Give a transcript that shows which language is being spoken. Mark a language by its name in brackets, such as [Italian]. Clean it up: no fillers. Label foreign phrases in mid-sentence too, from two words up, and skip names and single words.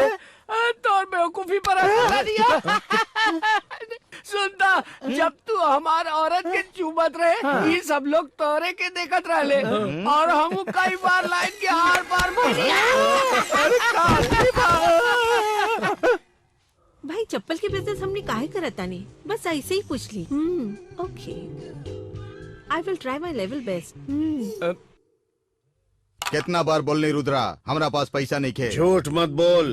[Bhojpuri] तोर बेवकूफी पर हंसा दिया। सुनता, जब तू हमार औरत के चुमत रहे, ये सब लोग तोरे के देखत रहले, और हम कई बार लाइन के आर पार भाई चप्पल के बिजनेस हमने काहे करता नहीं, बस ऐसे ही पूछ ली। [English] Okay, I will try my level best. [Bhojpuri] कितना बार बोलने रुद्रा, हमरा पास पैसा नहीं खे। झूठ मत बोल।